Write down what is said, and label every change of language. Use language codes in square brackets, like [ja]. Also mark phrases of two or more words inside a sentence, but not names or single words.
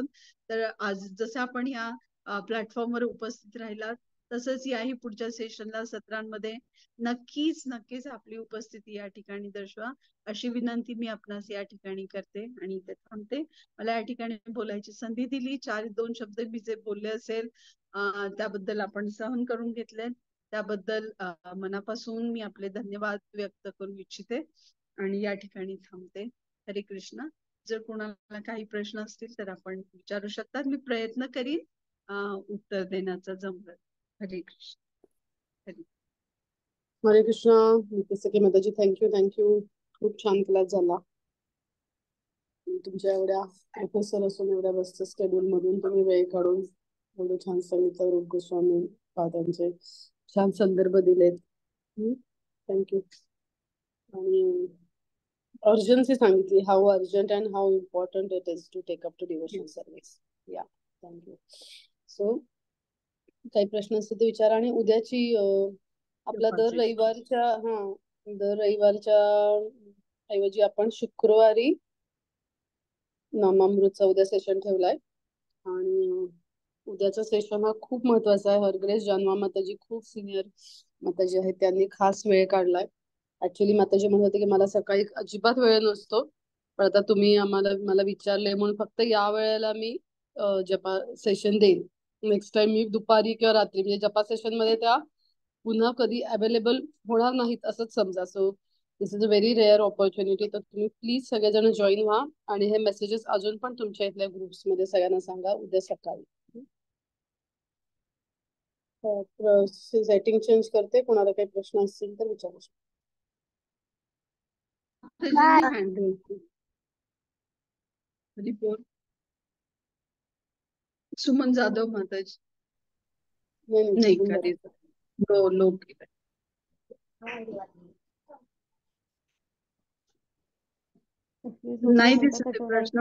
[mr] तर आज जसं आपण या प्लॅटफॉर्मवर उपस्थित राहिलात, तसंच याही पुढच्या सेशनला सत्रांमध्ये नक्कीच नक्कीच आपली उपस्थिती या ठिकाणी दर्शवा, अशी विनंती मी आपणास या ठिकाणी करते आणि इथे थांबते. मला या ठिकाणी बोलायची संधी दिली, 2 शब्द मी जे बोलले असेल त्याबद्दल आपण सहन करून घेतले, त्याबद्दल मनापासून मी आपले धन्यवाद व्यक्त करू इच्छिते आणि या ठिकाणी थांबते. हरे कृष्ण. जर कोणाला काही प्रश्न असतील तर आपण विचारू शकतात, मी प्रयत्न करीन उत्तर देण्याचा जमलं. हरे कृष्ण. हरे कृष्ण. नित्यसखी माताजी, थँक्यू. खूप छान क्लास झाला. तुमच्या एवढ्या प्रोफेसर असून एवढ्या व्यस्त स्केड्यूल मधून तुम्ही वेळ काढून एवढं छान सांगितलं. रूप गोस्वामी त्यांचे छान संदर्भ दिलेत. [en] थँक्यू. [mr] आणि अर्जन्सी सांगितली, [en] how urgent and how important it is to take up to devotional service. [mr] या थँक्यू. सो काही प्रश्न असतील ते विचारा. आणि उद्याची आपला दर रविवारच्या ऐवजी आपण शुक्रवारी नामामृतचा उद्या सेशन ठेवलाय. आणि उद्याचा सेशन हा खूप महत्वाचा आहे. हरग्रेस जानवा माताजी खूप सिनियर माताजी आहेत, त्यांनी खास वेळ काढलाय. ऍक्च्युली माताजी म्हणत होते की मला सकाळी अजिबात वेळ नसतो, पण आता तुम्ही मला विचारले म्हणून फक्त या वेळेला मी जपा सेशन देईन. [en] next time [mr] मी दुपारी किंवा रात्री, म्हणजे जपा सेशन मध्ये त्या पुन्हा कधी अवेलेबल होणार नाहीत असंच समजा. [en] So this is a very rare opportunity. [mr] तर तुम्ही प्लीज सगळेजण जॉईन व्हा आणि हे मेसेजेस अजून पण तुमच्या इथल्या ग्रुप्स मध्ये सगळ्यांना सांगा उद्या सकाळी. [en] setting change [mr] करते, कोणाला काही प्रश्न असतील तर विचारू शकता. रिपोर्ट सुमन जाधव माताजी नाही करी लोक नाही दिसत आहे प्रश्न.